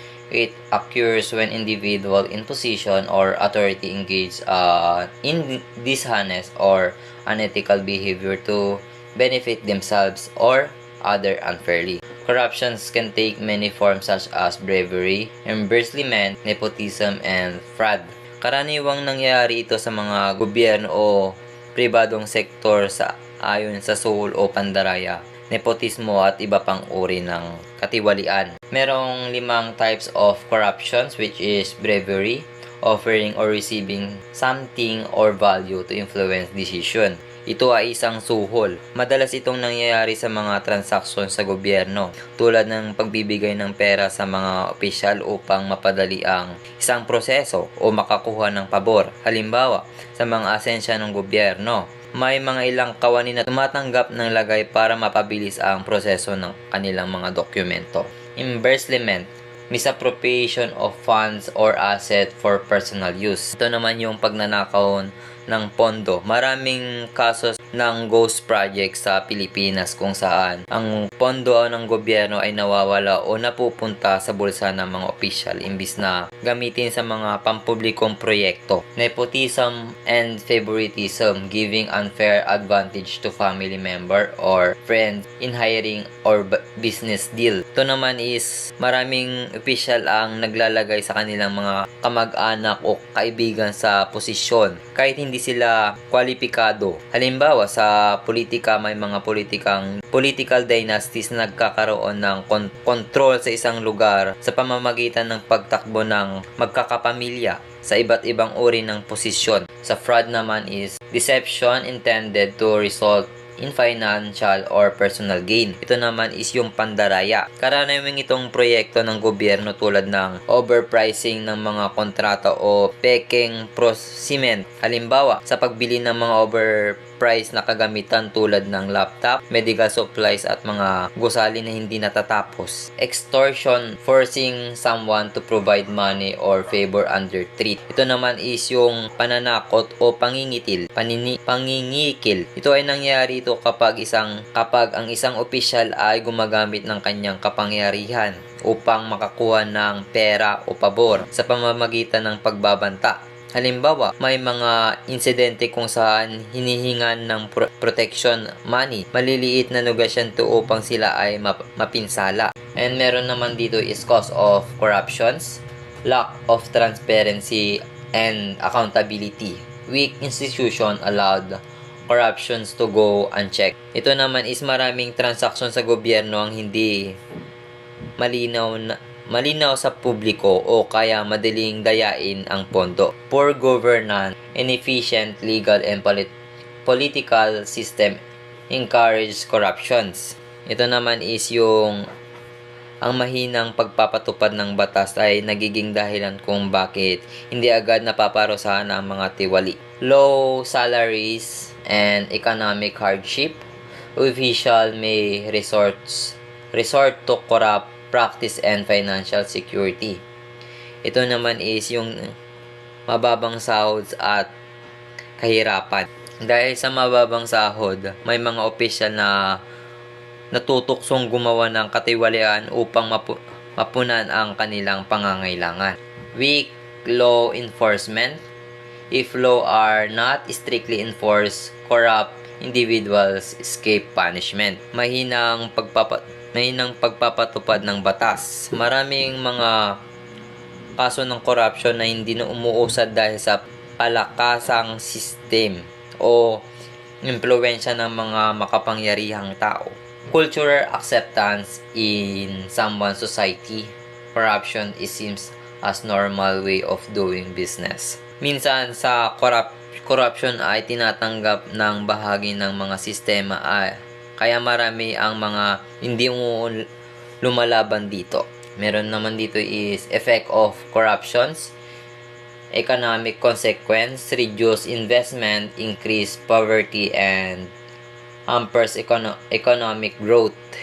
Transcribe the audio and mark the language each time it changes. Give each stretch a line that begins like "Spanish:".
English: It occurs when individual in position or authority engage in dishonest or unethical behavior to benefit themselves or other unfairly. Corruptions can take many forms such as bribery, embezzlement, nepotism, and fraud.
Filipino: Karaniwang nangyayari ito sa mga gobyerno o pribadong sektor ayon sa suhol o pandaraya, nepotismo at iba pang uri ng katiwalian.
English: Merong 5 types of corruptions, which is bribery, offering or receiving something or value to influence decision.
Filipino: Ito ay isang suhol. Madalas itong nangyayari sa mga transaksyon sa gobyerno, tulad ng pagbibigay ng pera sa mga opisyal upang mapadali ang isang proseso o makakuha ng pabor. Halimbawa, sa mga asensya ng gobyerno, may mga ilang kawani na tumatanggap ng lagay para mapabilis ang proseso ng kanilang mga dokumento.
English: Embezzlement, misappropriation of funds or asset for personal use.
Filipino: Ito naman yung pagnanakaw ng pondo. Maraming kasos ng ghost project sa Pilipinas kung saan ang pondo ng gobyerno ay nawawala o napupunta sa bulsa ng mga opisyal imbis na gamitin sa mga pampublikong proyekto.
English: Nepotism and favoritism, giving unfair advantage to family member or friend in hiring or business deal.
Filipino: Ito naman is maraming opisyal ang naglalagay sa kanilang mga kamag-anak o kaibigan sa posisyon kahit hindi sila kwalipikado. Halimbawa, sa politika may mga political dynasties na nagkakaroon ng control sa isang lugar sa pamamagitan ng pagtakbo ng magkakapamilya sa iba't ibang uri ng posisyon.
English: Sa fraud naman is deception intended to result in financial or personal gain.
Filipino: Ito naman is yung pandaraya. Karaniwang itong proyekto ng gobyerno tulad ng overpricing ng mga kontrata o peking prosiment. Halimbawa, sa pagbili ng mga overpriced na kagamitan tulad ng laptop, medical supplies at mga gusali na hindi natatapos.
English: Extortion, forcing someone to provide money or favor under threat.
Filipino: Ito naman is yung pananakot o pangingikil. Ito ay nangyari kapag ang isang opisyal ay gumagamit ng kanyang kapangyarihan upang makakuha ng pera o pabor sa pamamagitan ng pagbabanta. Halimbawa, may mga insidente kung saan hinihingan ng protection money, maliliit na negosyante upang sila ay mapinsala.
English: And
Filipino: meron naman dito
English: is cause of corruptions, lack of transparency and accountability. Weak institution allowed corruptions to go unchecked.
Filipino: Ito naman is maraming transaksyon sa gobyerno ang hindi malinaw sa publiko o kaya madaling dayain ang pondo.
English: Poor governance, inefficient legal and political system encourage corruptions.
Filipino: Ito naman is yung ang mahinang pagpapatupad ng batas ay nagiging dahilan kung bakit hindi agad napaparusahan ang mga tiwali.
English: Low salaries and economic hardship, official may resort to corrupt practice and financial security.
Filipino: Ito naman is yung mababang sahod at kahirapan. Dahil sa mababang sahod, may mga opisyal na natutuksong gumawa ng katiwalian upang mapunan ang kanilang pangangailangan.
English: Weak law enforcement. If law are not strictly enforced, corrupt individuals escape punishment.
Filipino: Mahinang pagpapatupad ng batas. Maraming mga kaso ng corruption na hindi na umuusad dahil sa palakasang system o impluwensya ng mga makapangyarihang tao.
English: Cultural acceptance in someone's society. Corruption seems as normal way of doing business.
Filipino: Minsan sa corruption ay tinatanggap ng bahagi ng mga sistema kaya marami ang mga hindi lumalaban dito. Meron naman dito
English: is effect of corruptions, economic consequence, reduce investment, increase poverty, and hampers economic growth.